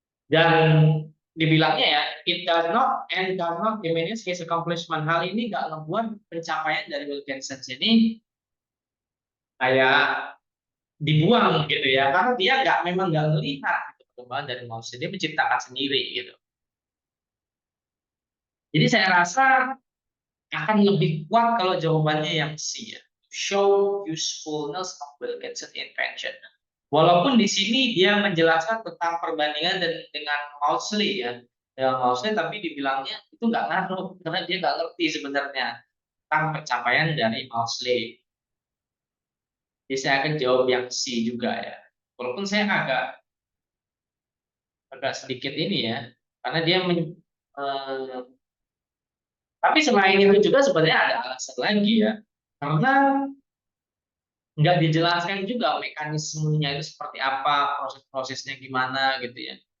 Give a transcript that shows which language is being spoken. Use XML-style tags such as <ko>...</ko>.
<id>Dan dibilangnya ya,</id> <en>it does not and does not diminish his accomplishment.</en> <id>Hal ini nggak ngebuat pencapaian dari Wilkinson ini kayak dibuang gitu ya, karena dia memang nggak melihat gitu, perkembangan dari manusia, dia menciptakan sendiri gitu. Jadi saya rasa akan lebih kuat kalau jawabannya yang C ya.</id> <en>Show usefulness of Wilkinson invention.</en> <id>Walaupun di sini dia menjelaskan tentang perbandingan dengan Maudslay ya, dengan Maudslay, tapi dibilangnya itu nggak ngaruh karena dia nggak ngerti sebenarnya tentang pencapaian dari Maudslay. Jadi saya akan jawab yang C juga ya. Walaupun saya agak agak sedikit ini ya, karena dia eh, tapi selain itu juga sebenarnya ada alasan lagi ya, karena nggak dijelaskan juga mekanismenya itu seperti apa, proses-prosesnya gimana gitu ya.</id>